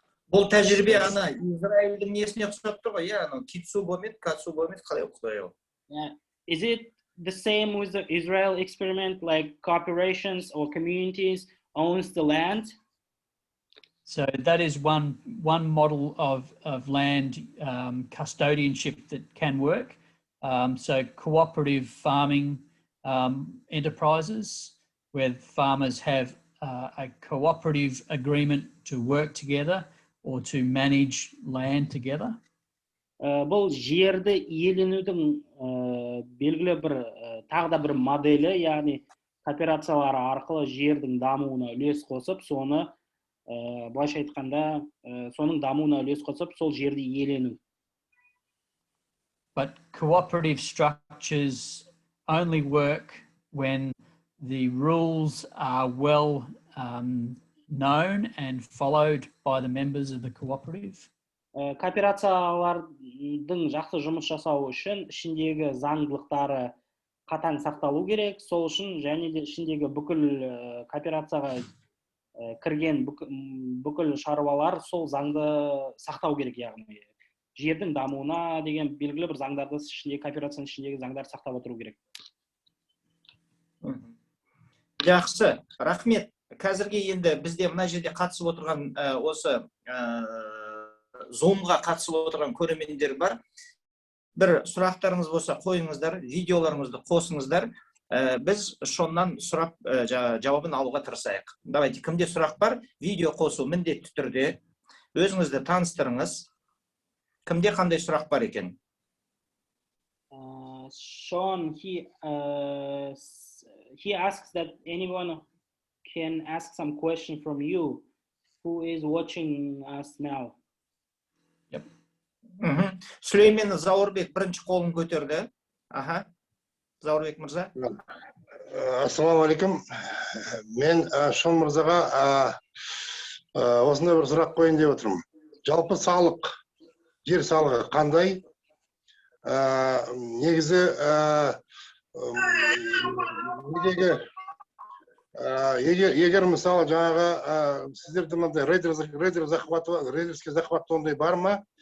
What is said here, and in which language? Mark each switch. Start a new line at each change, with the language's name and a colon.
Kazakh: Бұл тәжірибе ана Израильдің несіне ұқсап тұр ғой, ана катсу-бомет, қалай ұқсайды?
English: Is it the same with the Israel experiment, like corporations or communities owns the land? So that is one model of land custodianship that can work. So cooperative farming enterprises where farmers have a cooperative agreement to work together or to manage land together.
Kazakh: Бұл жерді иеленудің белгілі бір тағы да бір моделі, яғни кооперациялар арқылы жердің дамуына үлес қосып, соны былайша айтқанда соның дамуына үлес қосып, сол жерді иелену.
English: But cooperative structures only work when the rules are well known and followed by the members of the cooperative.
Kazakh: Кооперациялардың жақсы жұмыс жасауы үшін ішіндегі заңдылықтары қатаң сақталу керек. Сол үшін және де ішіндегі бүкіл кооперацияға кірген бүкіл шаруалар сол заңды сақтау керек, яғни жердің дамуына деген белгілі бір заңдарды ішіндегі кооперацияның ішіндегі заңдар сақтап отыру керек. Жақсы, рахмет. Қазірге енді бізде мына жерде қатысып отырған осы Zoom-ға қатысып отырған көрермендер бар. Бір сұрақтарыңыз болса қойыңыздар, видеоларыңызды қосыңыздар. Біз шоннан сұрап жауабын алуға тырысайық.
Russian: Давайте,
Kazakh: кімде сұрақ бар? Видео қосу міндетті түрде. Өзіңізді таныстырыңыз. Кімде қандай сұрақ бар екен?
English: Sean, he asks that anyone can ask some question from you who is watching us now. Yep.
Kazakh: Сүлеймен Заурбек бірінші қолын көтерді. Аха. Заурбек мырза. Ассалаумағалейкүм. Мен Шон мырзаға осындай бір сұрақ қойын деп отырмын. Жалпы салық, жер салығы қандай? Негізі егер мысалы жаңағы сіздерді мынандай
Russian: рейдерский захват
Kazakh: ондай бар ма?